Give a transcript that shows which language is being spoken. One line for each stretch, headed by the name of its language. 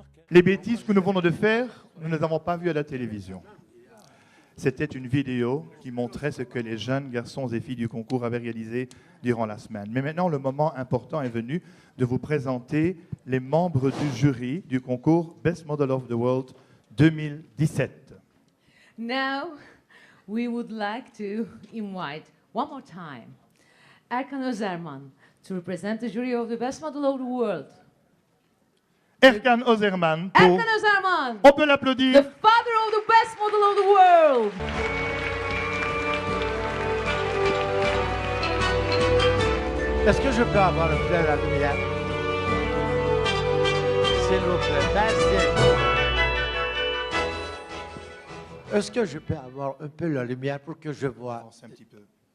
French: Les bêtises que nous venons de faire, nous ne les avons pas vues à la télévision. C'était une vidéo qui montrait ce que les jeunes garçons et filles du concours avaient réalisé durant la semaine. Mais maintenant, le moment important est venu de vous présenter les membres du jury du concours Best Model of the World 2017.
English: Now, we would like to invite one more time Erkan Özerman to represent the jury of the Best Model of the World.
French: Erkan Özerman. Pour... Erkan Özerman, On peut l'applaudir.
English: the father of the Best Model of the World.
French: Est-ce que je peux avoir un peu la lumière? S'il vous plaît, merci. Est-ce que je peux avoir un peu la lumière pour que je vois? Avance un petit peu.